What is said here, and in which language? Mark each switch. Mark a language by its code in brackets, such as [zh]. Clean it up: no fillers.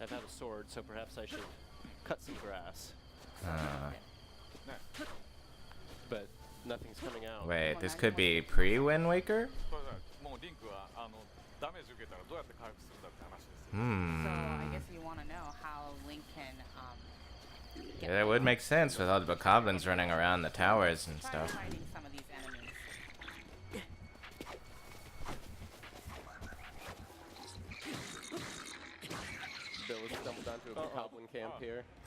[en] I have a sword, so perhaps I should cut some grass. But nothing's coming out. Wait, this could be pre-Wind Waker? [ja] これだもうリンクはダメージ受けたらどうやって回復するんだって話ですよ。 [en] So I guess you want to know how Link can get Yeah, that would make sense with all the bokoblins running around the towers and try stuff. fighting some of these enemies. Bill has stumbled onto a goblin camp here.